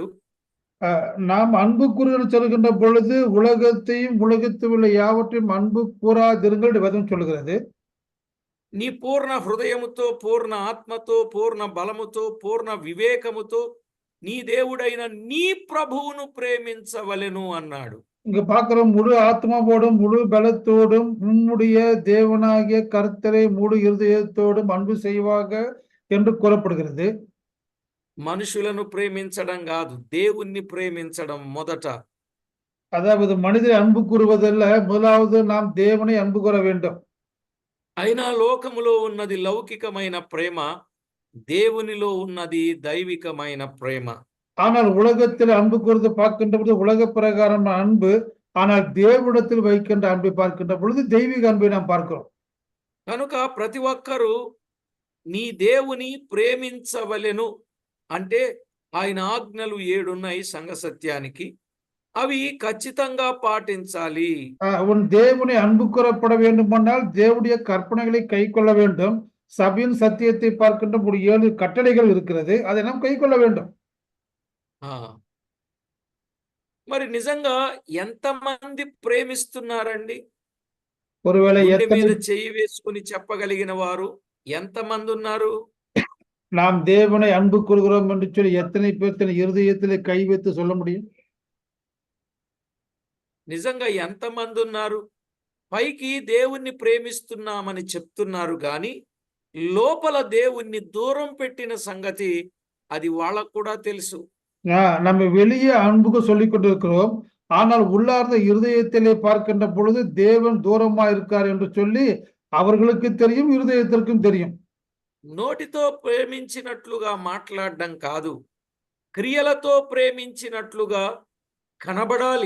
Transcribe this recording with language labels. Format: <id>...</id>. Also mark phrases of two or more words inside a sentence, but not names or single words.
<ta>நாம் அன்பு கூறுகள் சொல்கின்ற பொழுது உலகத்தையும் உலகத்தில் உள்ள யாவற்றையும் அன்பு கூறாதிருங்கள் என்று வேதம் சொல்கிறது.</ta> <te>నీ పూర్ణ హృదయముతో, పూర్ణ ఆత్మతో, పూర్ణ బలముతో, పూర్ణ వివేకముతో నీ దేవుడైన నీ ప్రభువును ప్రేమించవలెను అన్నాడు.</te> <ta>இங்க பார்க்கிறோம், முழு ஆத்மாவோடும் முழு பலத்தோடும் உம்முடைய தேவனாகிய கர்த்தரை முழு இருதயத்தோடும் அன்பு செய்வாக என்று கூறப்படுகிறது.</ta> <te>మనుషులను ప్రేమించడం కాదు, దేవుణ్ణి ప్రేమించడం మొదట.</te> <ta>அதாவது மனிதரை அன்பு கூறுவதல்ல, முதலாவது நாம் தேவனை அன்பு கூற வேண்டும்.</ta> <te>అయినా లోకములో ఉన్నది లౌకికమైన ప్రేమ, దేవునిలో ఉన్నది దైవికమైన ప్రేమ.</te> <ta>ஆனால் உலகத்தில் அன்பு கூறுவது பார்க்கின்ற பொழுது உலக பிரகாரமான அன்பு, ஆனால் தேவனிடத்தில் வைக்கின்ற அன்பை பார்க்கின்ற பொழுது தெய்வீக அன்பை நாம் பார்க்கிறோம்.</ta> <te>కనుక ప్రతి ఒక్కరూ నీ దేవుని ప్రేమించవలెను అంటే ఆయన ఆజ్ఞలు 7 ఉన్నాయి సంఘ సత్యానికి, అవి ఖచ్చితంగా పాటించాలి.</te> <ta>உன் தேவனை அன்பு கூறப்பட வேண்டுமானால் தேவனுடைய கற்பனைகளை கை கொள்ள வேண்டும். சபையின் சத்தியத்தை பார்க்கின்ற ஒரு 7 கட்டளைகள் இருக்கிறது, அதை நாம் கை கொள்ள வேண்டும்.</ta> <te>మరి నిజంగా ఎంతమంది ప్రేమిస్తున్నారండి?</te> <ta>ஒருவேளை</ta> <te>గుండె</te> <ta>எத்தனை</ta> <te>మీద చెయ్యి వేసుకుని చెప్పగలిగిన వారు ఎంతమంది ఉన్నారు?</te> <ta>நாம் தேவனை அன்பு கூறுகிறோம் என்று சொல்லி எத்தனை பேர் தன் இருதயத்திலே கை வைத்து சொல்ல முடியும்?</ta> <te>నిజంగా ఎంతమంది ఉన్నారు? పైకి దేవుణ్ణి ప్రేమిస్తున్నామని చెప్తున్నారు గాని లోపల దేవుణ్ణి దూరం పెట్టిన సంగతి అది వాళ్ళకు కూడా తెలుసు.</te> <ta>நம்ம வெளியே அன்புக்கு சொல்லிக் கொண்டிருக்கிறோம், ஆனால் உள்ளார்ந்த இருதயத்திலே பார்க்கின்ற பொழுது தேவன் தூரமா இருக்கார் என்று சொல்லி அவர்களுக்கு தெரியும், இருதயத்திற்கும் தெரியும்.</ta> <te>నోటితో ప్రేమించినట్లుగా మాట్లాడడం కాదు, క్రియలతో ప్రేమించినట్లుగా కనబడాలి.</te>